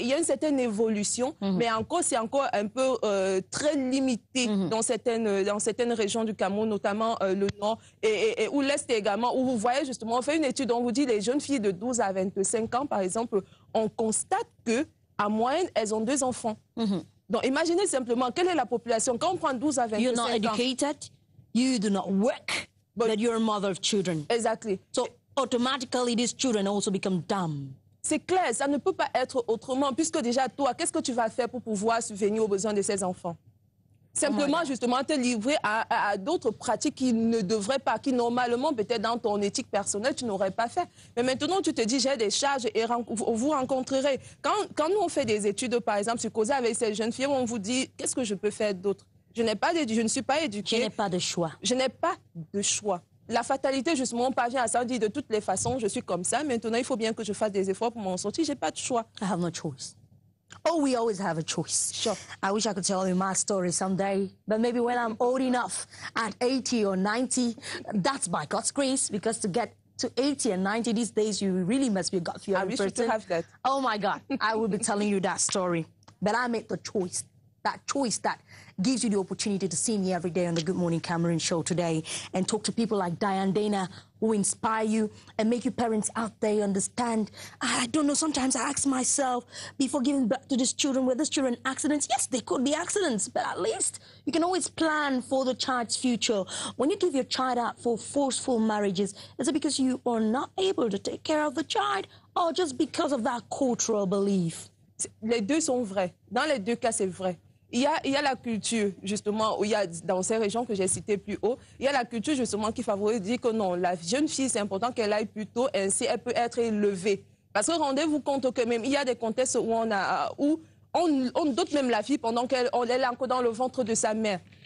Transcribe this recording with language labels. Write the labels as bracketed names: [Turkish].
[French] Il y a une certaine évolution, mais encore, c'est encore un peu très limité dans certaines régions du Cameroun, notamment le nord et ou l'est également, où vous voyez justement, on fait une étude, on vous dit les jeunes filles de 12 à 25 ans, par exemple, on constate qu'en moyenne, elles ont 2 enfants. Donc, imaginez simplement, quelle est la population? Quand on prend 12 à 25 ans... [English] You're not educated. You do not work, but you're a mother of children. Exactly. So automatically, these children also become dumb. [French] C'est clair, ça ne peut pas être autrement, puisque déjà, toi, qu'est-ce que tu vas faire pour pouvoir subvenir aux besoins de ces enfants? Simplement, justement, te livrer à d'autres pratiques qui ne devraient pas, qui normalement, peut-être dans ton éthique personnelle, tu n'aurais pas fait. Mais maintenant, tu te dis, j'ai des charges et vous rencontrerez. Quand nous, on fait des études, par exemple, sur causer avec ces jeunes filles, on vous dit, qu'est-ce que je peux faire d'autre? je ne suis pas éduquée. Je n'ai pas de choix. Je n'ai pas de choix. La fatalité, justement, parvient à ça, on dit de toutes les façons, je suis comme ça. Maintenant, il faut bien que je fasse des efforts pour m'en sortir. Je n'ai pas de choix. [English] I have no choice. Oh, we always have a choice. Sure. I wish I could tell you my story someday, but maybe when I'm old enough, at 80 or 90, that's by God's grace, because to get to 80 and 90 these days, you really must be a God-fearing person. I wish you to have that. Oh, my God. I will be telling you that story. But I made the choice. That choice that gives you the opportunity to see me every day on the Good Morning Cameroon show today and talk to people like Diane Dana who inspire you and make you parents out there understand. I don't know, sometimes I ask myself before giving birth to these children, were these children accidents? Yes, they could be accidents, but at least you can always plan for the child's future. When you give your child out for forceful marriages, is it because you are not able to take care of the child or just because of that cultural belief? [French] Les deux sont vrais. Dans les deux cas, c'est vrai. Il y a la culture, justement, où il y a, dans ces régions que j'ai citées plus haut, il y a la culture, justement, qui favorise, dit que non, la jeune fille, c'est important qu'elle aille plus tôt, ainsi elle peut être élevée. Parce que rendez-vous compte que même, il y a des contextes où on dote même la fille pendant qu'elle est encore dans le ventre de sa mère.